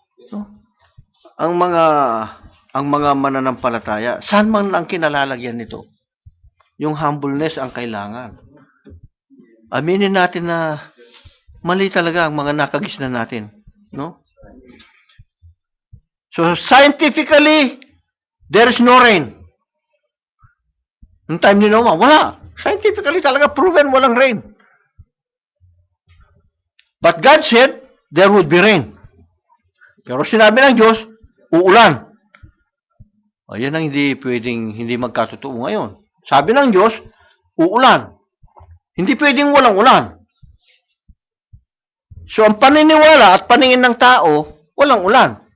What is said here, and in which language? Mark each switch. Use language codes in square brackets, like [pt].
[tl] No? Ang mga mananampalataya, saan man ang kinalalagyan nito? Yung humbleness ang kailangan. Aminin natin na mali talaga ang mga nakagisnan natin. No? [en] So, scientifically, there is no rain. [tl] Noong time ni Noah, wala. Scientifically talaga proven walang rain. [en] But God said, there would be rain. [tl] Pero sinabi ng Diyos, uulan. Yan ang hindi magkatotoo ngayon. Sabi ng Diyos, uulan. Hindi pwedeng walang ulan. So, ang paniniwala at paningin ng tao, walang ulan.